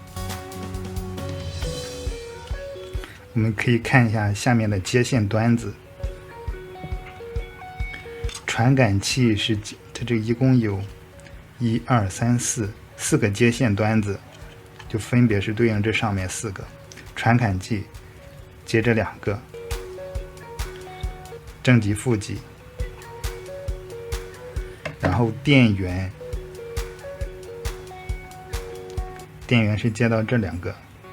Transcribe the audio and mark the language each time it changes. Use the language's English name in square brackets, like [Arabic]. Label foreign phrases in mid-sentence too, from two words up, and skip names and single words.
[Chinese] 我们可以看一下下面的接线端子。传感器是它这一共有1、2、3、4个接线端子，就分別是對應這上面4個。傳感器接着2個，正極負極，然後電源是接到這2個。